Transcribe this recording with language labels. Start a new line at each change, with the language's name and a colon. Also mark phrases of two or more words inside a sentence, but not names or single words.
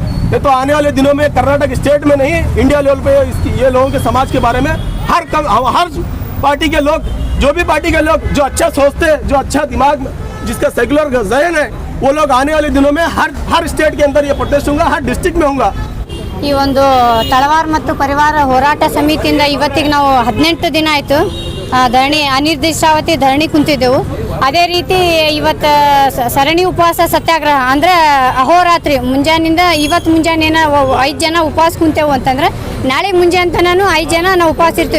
Hindi: ये तो आने वाले दिनों में कर्नाटक स्टेट में नहीं,
English: India level
Hindi: पे ये लोगों के समाज के बारे में हर पार्टी के लोग जो भी पार्टी के लोग जो अच्छा सोचते हैं, जो अच्छा दिमाग में जिसका सेक्युलर जहन है, वो लोग आने वाले दिनों में हर स्टेट के अंदर ये प्रोटेस्ट होगा, हर डिस्ट्रिक्ट में होगा।
Kannada: ಈ ಒಂದು ತಳವಾರ ಮತ್ತು ಪರಿವಾರ ಹೋರಾಟ ಸಮಿತಿಯಿಂದ ಇವತ್ತಿಗೆ ನಾವು 18 ದಿನ ಆಯಿತು ಧರಣಿ ಅನಿರ್ದಿಷ್ಟಾವಧಿ ಧರಣಿ ಕುಂತಿದ್ದೆವು. ಅದೇ ರೀತಿ ಇವತ್ತು ಸರಣಿ ಉಪವಾಸ ಸತ್ಯಾಗ್ರಹ ಅಂದರೆ ಅಹೋರಾತ್ರಿ ಮುಂಜಾನಿಂದ ಇವತ್ತು ಮುಂಜಾನೆ 5 ಜನ ಉಪವಾಸ ಕುಂತೇವು ಅಂತಂದ್ರೆ ನಾಳೆ ಮುಂಜಾನೆ ತನೂ 5 ಜನ ನಾವು ಉಪವಾಸ ಇರ್ತೀವಿ.